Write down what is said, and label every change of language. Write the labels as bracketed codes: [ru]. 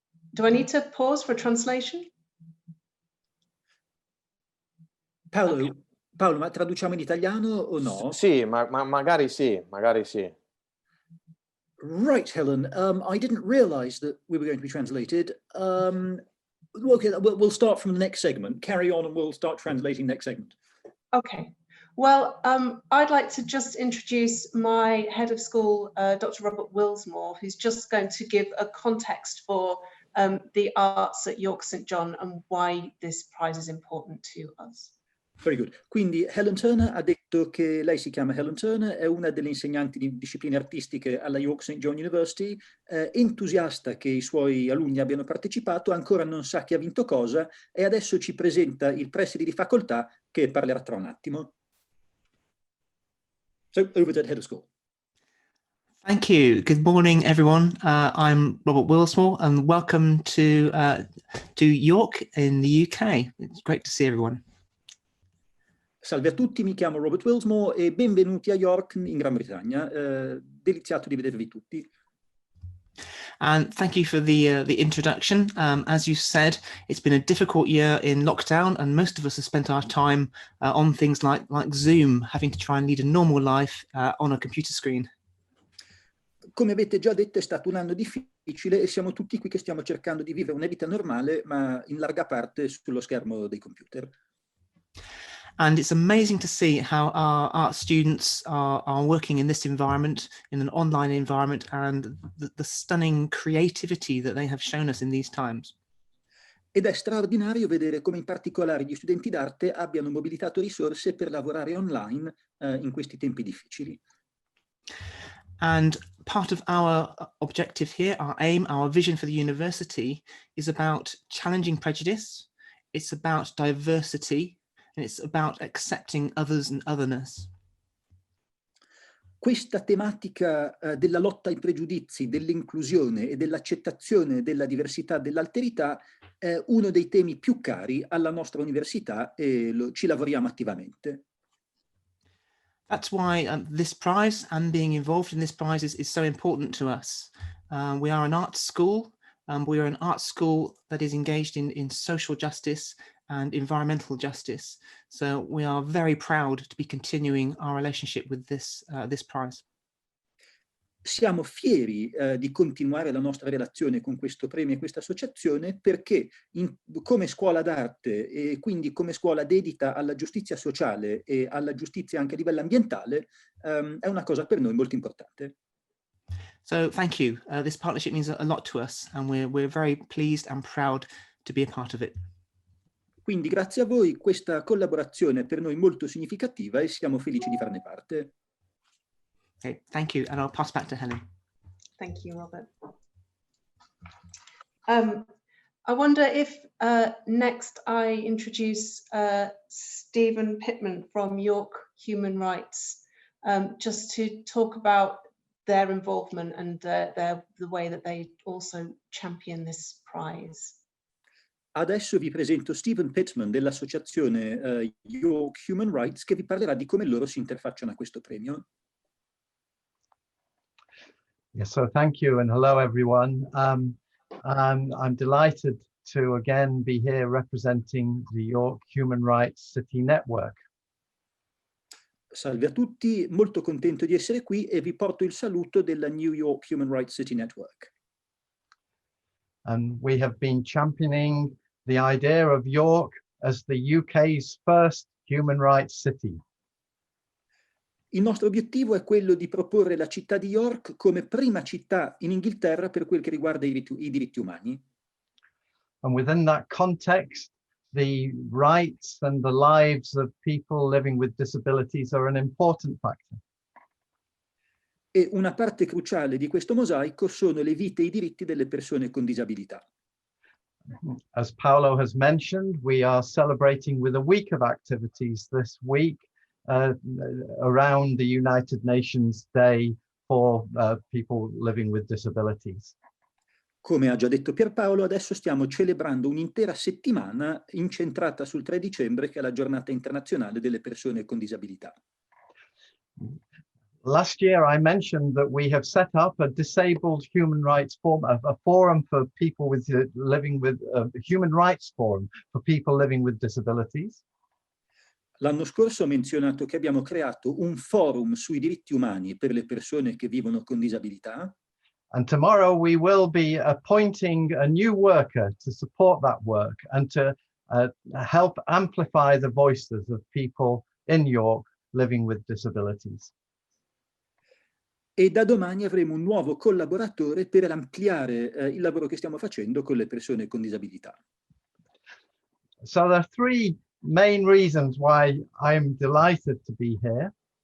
[en] Do I need to pause for translation? [it] Paolo, ma traduciamo in italiano o no? Sì, magari sì, magari sì. [en] Right, Helen. I didn't realize that we were going to be translated. Okay, we'll start from the next segment. Carry on and we'll start translating next segment. Okay. Well, I'd like to just introduce my head of school, Dr. Robert Willsmore, who's just going to give a context for the arts at York St. John and why this prize is important to us. Very good. [it] Quindi Helen Turner ha detto che lei si chiama Helen Turner, è una delle insegnanti di discipline artistiche alla York St. John University, entusiasta che i suoi alunni abbiano partecipato, ancora non sa chi ha vinto cosa e adesso ci presenta il preside di facoltà che parlerà tra un attimo. [en] So, over to the head of school. Thank you. Good morning, everyone. I'm Robert Willsmore, and welcome to York in the UK. It's great to see everyone. [it] Salve a tutti, mi chiamo Robert Willsmore e benvenuti a York in Gran Bretagna. Deliziato di vedervi tutti. [en] And thank you for the introduction. As you said, it's been a difficult year in lockdown, and most of us have spent our time on things like Zoom, having to try and lead a normal life on a computer screen. [it] Come avete già detto, è stato un anno difficile e siamo tutti qui che stiamo cercando di vivere una vita normale, ma in larga parte sullo schermo dei computer. [en] And it's amazing to see how our art students are working in this environment, in an online environment, and the stunning creativity that they have shown us in these times. [it] Ed è straordinario vedere come in particolare gli studenti d'arte abbiano mobilitato risorse per lavorare online in questi tempi difficili. [en] And part of our objective here, our aim, our vision for the university is about challenging prejudice, it's about diversity, and it's about accepting others and otherness. [it] Questa tematica della lotta ai pregiudizi, dell'inclusione e dell'accettazione della diversità, dell'alterità è uno dei temi più cari alla nostra università e ci lavoriamo attivamente. [en] That's why this prize and being involved in this prize is so important to us. We are an art school. We are an art school that is engaged in social justice and environmental justice. So we are very proud to be continuing our relationship with this prize. [it] Siamo fieri di continuare la nostra relazione con questo premio e questa associazione perché come scuola d'arte e quindi come scuola dedita alla giustizia sociale e alla giustizia anche a livello ambientale è una cosa per noi molto importante. [en] So thank you. This partnership means a lot to us and we're very pleased and proud to be a part of it. [it] Quindi grazie a voi, questa collaborazione è per noi molto significativa e siamo felici di farne parte. [en] Okay, thank you, and I'll pass back to Helen. Thank you, Robert. I wonder if next I introduce Stephen Pittman from York Human Rights, just to talk about their involvement and the way that they also champion this prize. [it] Adesso vi presento Stephen Pittman dell'associazione York Human Rights che vi parlerà di come loro si interfacciano a questo premio. [en] Yes, so thank you and hello everyone. I'm delighted to again be here representing the York Human Rights City Network. [it] Salve a tutti, molto contento di essere qui e vi porto il saluto della New York Human Rights City Network. [en] And we have been championing the idea of York as the UK's first human rights city. [it] Il nostro obiettivo è quello di proporre la città di York come prima città in Inghilterra per quel che riguarda i diritti umani. [en] And within that context, the rights and the lives of people living with disabilities are an important factor. [it] E una parte cruciale di questo mosaico sono le vite e i diritti delle persone con disabilità. [en] As Paolo has mentioned, we are celebrating with a week of activities this week around the United Nations Day for people living with disabilities. [it] Come ha già detto Pierpaolo, adesso stiamo celebrando un'intera settimana incentrata sul 3 dicembre, che è la giornata internazionale delle persone con disabilità. [en] Last year, I mentioned that we have set up a disabled human rights forum, a forum for people with living with human rights forum for people living with disabilities. [it] L'anno scorso ho menzionato che abbiamo creato un forum sui diritti umani per le persone che vivono con disabilità. [en] And tomorrow we will be appointing a new worker to support that work and to help amplify the voices of people in York living with disabilities. [it] E da domani avremo un nuovo collaboratore per ampliare il lavoro che stiamo facendo con le persone con disabilità. [en] So there are three main reasons why I'm delighted to be here.